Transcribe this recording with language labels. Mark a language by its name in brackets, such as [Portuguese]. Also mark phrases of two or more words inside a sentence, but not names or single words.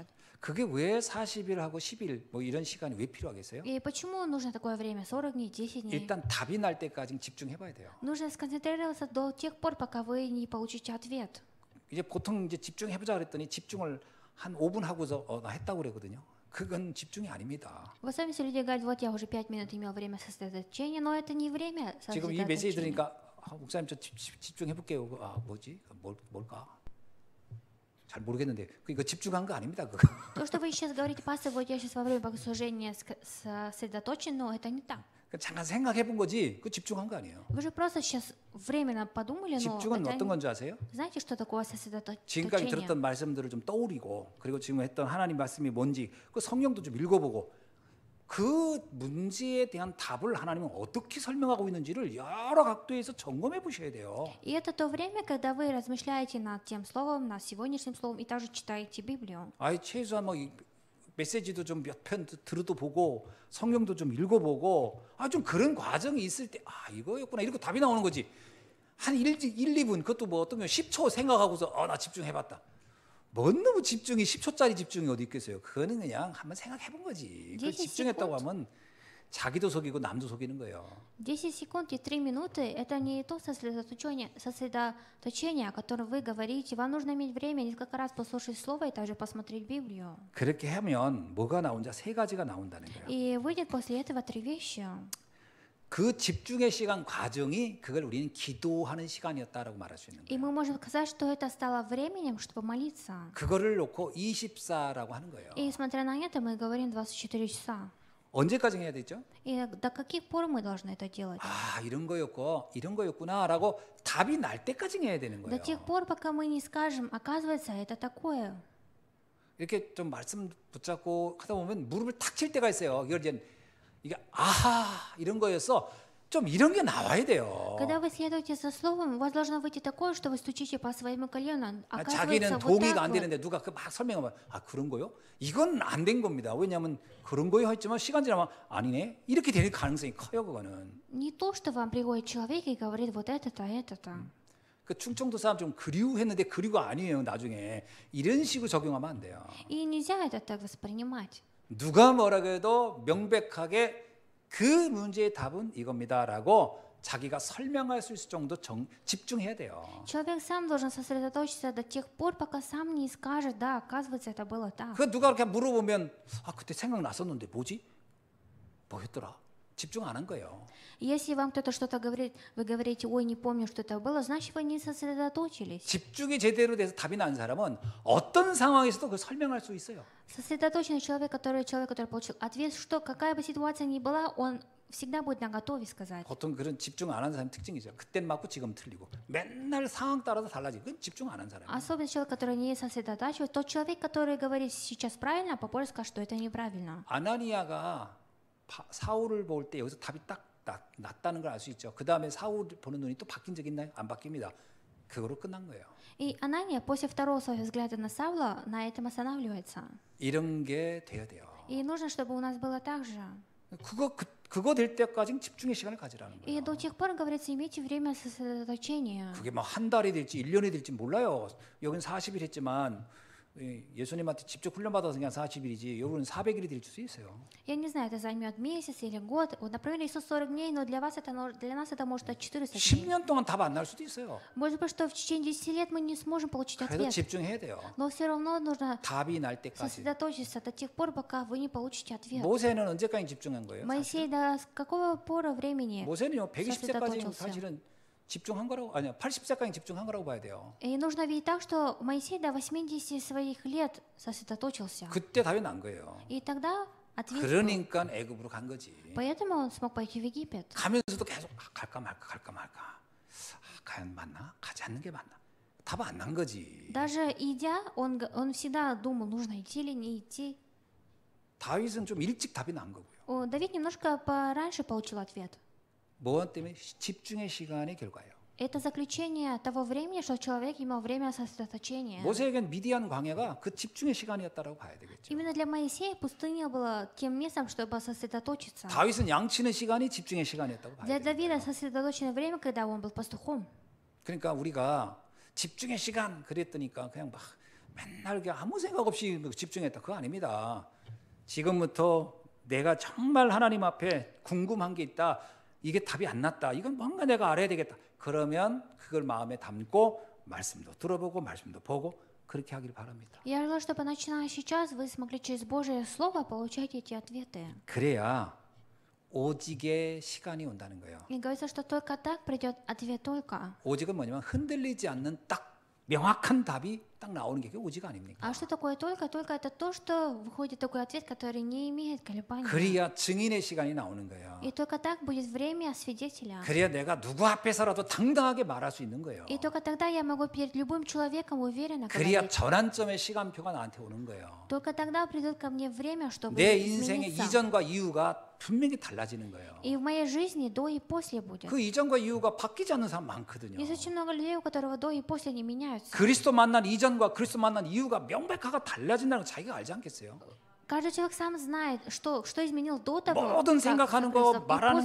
[Korean] 그게 왜 40일하고 10일 뭐 이런 시간이 왜 필요하겠어요? [Russian] И почему нужно такое время, 40 дней, 10 дней? [Korean] 일단 답이 날 때까지 집중해봐야 돼요. [Russian] Нужно сконцентрироваться до тех пор, пока вы не получите ответ. [Korean] 이제 보통 이제 집중해보자 그랬더니 집중을 한 5분 하고서 나 했다고 그러거든요. 그건 집중이 아닙니다. [Russian] В особенности люди говорят, вот я уже 5 минут имел время сосредоточения, но это не время [Korean] 지금 이 메시지 [Russian] сосредоточения. [Korean] 들으니까 목사님 저 집중해볼게요. 뭐지? 뭘까? 잘 모르겠는데 이거 집중한 거 아닙니다. 그거. [Russian] То, что вы сейчас говорите, пастор, вот я сейчас во время богослужения сосредоточен, но это не так. [Korean] 잠깐 생각해본 거지. 그 집중한 거 아니에요. [Russian] Вы же просто сейчас временно подумали, но [Korean] 집중은 [Russian] это [Korean] 어떤 건지 아세요? [Russian] знаете, что такое [Korean] 지금까지 [Russian] сосредоточение? [Korean] 들었던 말씀들을 좀 떠올리고 그리고 지금 했던 하나님 말씀이 뭔지 그 성경도 좀 읽어보고 그 문제에 대한 답을 하나님은 어떻게 설명하고 있는지를 여러 각도에서 점검해 보셔야 돼요. [Russian] И это то время, когда вы размышляете над тем словом, над сегодняшним словом, и также читаете Библию. [Korean] 아이 최소한 뭐 메시지도 좀 몇 편 들어도 보고 성경도 좀 읽어보고 좀 그런 과정이 있을 때 이거였구나 이렇게 답이 나오는 거지. 한 1, 2분 그것도 뭐 어떤 경우 10초 생각하고서 나 집중해봤다. 뭔 너무 집중이 10초짜리 집중이 어디 있겠어요. 그거는 그냥 한번 생각해본 거지. 그 집중했다고 하면 자기도 속이고 남도 속이는 거예요. [Russian] 10 секунд и 3 минуты – это не то сосредоточение, о котором вы говорите. Вам нужно иметь время несколько раз послушать Слово и также посмотреть Библию. [Korean] 그렇게 하면 뭐가 나온자 세 가지가 나온다는 거예요. [Russian] И выйдет после этого 3 вещи. [Korean] 그 집중의 시간 과정이 그걸 우리는 기도하는 시간이었다라고 말할 수 있는 [Russian] И [Korean] 거예요. [Russian] мы можем сказать, что это стало временем, чтобы молиться. [Korean] 그거를 놓고 24라고 하는 거예요. [Russian] И смотря на это, мы говорим 24 часа. [Korean] 언제까지 해야 되죠? [Russian] И до каких пор мы должны это делать? [Korean] 이런 거였구나라고 답이 날 때까지 해야 되는 [Russian] До [Korean] 거예요. [Russian] тех пор, пока мы не скажем, оказывается, это такое. [Korean] 이렇게 좀 말씀 붙잡고 하다 보면 무릎을 탁 칠 때가 있어요. 이게 이런 거였어. 좀 이런 게 나와야 돼요. [Russian] Когда вы следуете за словом, у вас должно выйти такое, что вы стучите по своему колену. [Korean] 자기는 [Russian] Оказывается, вот [Korean] 동의가 [Russian] так [Korean] 안 [Russian] вот. [Korean] 되는데 누가 막 설명하면 그런 거요? 이건 안 된 겁니다. 왜냐하면 그런 거요 했지만 시간 지나면 아니네. 이렇게 될 가능성이 커요. 그거는. [Russian] Не то, что вам приходит человек и говорит вот это-то, это-то. [Korean] 그 충청도 사람 좀 그리우했는데 그리우가 아니에요. 나중에 이런 식으로 적용하면 안 돼요. [Russian] И нельзя это так воспринимать. [Korean] 누가 뭐라 그래도 명백하게 그 문제의 답은 이겁니다라고 자기가 설명할 수 있을 정도 집중해야 돼요. [Russian] Человек сам должен сосредоточиться до тех пор, пока сам не скажет, да, оказывается, это было так. [Korean] 그 누가 그렇게 물어보면 그때 생각났었는데 뭐였더라? 집중 안 한 거예요. [Russian] Если вам кто-то что-то говорит, вы говорите, ой, не помню, что это было, значит, вы не сосредоточились. [Korean] 집중이 제대로 돼서 답이 난 사람은 어떤 상황에서도 그걸 설명할 수 있어요. [Russian] Сосредоточенный человек, который получил ответ, что какая бы ситуация ни была, он всегда будет наготове сказать. [Korean] 보통 그런 집중 안 한 사람 특징이죠. 그땐 맞고 지금 틀리고 맨날 상황 따라서 달라지고 그건 집중 안 한 사람. [Russian] Особенно человек, который не сосредотачивает, тот человек, который говорит сейчас правильно, а попозже скажет, что это неправильно. [Korean] 아나니아가 사울을 볼 때 여기서 답이 딱 났다는 걸 알 수 있죠. 그 다음에 사울 보는 눈이 또 바뀐 적 있나요? 안 바뀝니다. 그거로 끝난 거예요. [Russian] И Анания после второго своего взгляда на Саула на этом останавливается. [Korean] 이런 게 돼야 돼요. [Russian] И нужно, чтобы у нас было так же. [Korean] 그거 될 때까지 집중의 시간을 가지라는 [Russian] И [Korean] 거예요. [Russian] до тех пор, говорится, имейте время сосредоточения. [Korean] 그게 뭐 한 달이 될지 1년이 될지 몰라요. 여기는 40일 했지만 예수님한테 직접 훈련 받아서 그냥 40일이지 여러분은 400일이 될 수 있어요. [Russian] Я не знаю, это займет месяц или год. Вот, например, Иисус 40 дней, но для нас это может быть 400 дней. [Korean] 10년 동안 답 안 날 수도 있어요. [Russian] Может быть, что в течение 10 лет мы не сможем получить [Korean] 그래도 [Russian] ответ. [Korean] 집중해야 돼요. [Russian] Но все равно нужно [Korean] 답이 날 때까지. [Russian] сосредоточиться до тех пор, пока вы не получите ответ. [Korean] 모세는 언제까지 집중한 거예요? [Russian] Моисей до какого пора времени [Korean] 모세는요 120세까지 [Russian] сосредоточился? [Korean] 사실은 집중한 거라고 80세까지 집중한 거라고 봐야 돼요. [Russian] И нужно видеть так, что Моисей до 80 своих лет сосредоточился. [Korean] 그때 답이 난 거예요. [Russian] И тогда ответ был. [Korean] 그러니까 애굽으로 간 거지. [Russian] Поэтому он смог пойти в Египет. [Korean] 가면서도 계속 갈까 말까. 과연 맞나? 가지 않는 게 맞나? 답 안 난 거지. [Russian] Даже идя, он всегда думал, нужно идти или не идти. [Korean] 다윗은 좀 일찍 답이 난 거고요. [Russian] Давид немножко пораньше получил ответ. [Korean] 뭐 때문에 집중의 시간의 결과예요. [Russian] Это заключение того времени, что человек имел время сосредоточения. [Korean] 모세에겐 미디안 광야가 그 집중의 시간이었다라고 봐야 되겠죠. [Russian] Именно для Моисея пустыня была тем местом, чтобы сосредоточиться. [Korean] 다윗은 양치는 시간이 집중의 시간이었다고 봐야 [Russian] Для [Korean] 돼요. [Russian] Давида сосредоточенное время, когда он был пастухом. [Korean] 그러니까 우리가 집중의 시간 그랬더니까 그냥 막 맨날 그냥 아무 생각 없이 집중했다. 그거 아닙니다. 지금부터 내가 정말 하나님 앞에 궁금한 게 있다. 이게 답이 안 났다. 이건 뭔가 내가 알아야 되겠다. 그러면 그걸 마음에 담고 말씀도 들어보고 말씀도 보고 그렇게 하길 바랍니다. [Russian] Я желаю, чтобы начиная сейчас вы смогли через Божье Слово получать эти ответы. [Korean] 그래야 오직의 시간이 온다는 거예요. [Russian] И говорится, что только так придет ответ только. [Korean] 오직은 뭐냐면 흔들리지 않는 딱 명확한 답이 딱 나오는 게 그게 오직 아닙니까? [Russian] А что такое только? Только это то, что выходит такой ответ, который не имеет колебаний. [Korean] 그래야 증인의 시간이 나오는 거예요. [Russian] И только так будет время свидетеля. [Korean] 그래야 내가 누구 앞에서라도 당당하게 말할 수 있는 거예요. [Russian] И только тогда я могу перед любым человеком уверенно [Korean] 그래야 [Russian] говорить. [Korean] 전환점의 시간표가 나한테 오는 거예요. [Russian] Только тогда придет ко мне время, чтобы [Korean] 내 인생의 [Russian] измениться. [Korean] 이전과 이후가 분명히 달라지는 거예요. [Russian] И в моей жизни до и после будет. [Korean] 그 이전과 이후가 바뀌지 않는 사람 많거든요. [Russian] Есть очень много людей, у которых до и после не меняются. [Korean] 그리스도 만난 이전과 그리스도 만난 이후가 명백하게 달라진다는 걸 자기가 알지 않겠어요? [Russian] Каждый человек сам знает, что изменил до того, [Korean] 모든 [Russian] как [Korean] 생각하는 [Russian] встретил [Korean] 거, [Russian] Христа, и [Korean] 말하는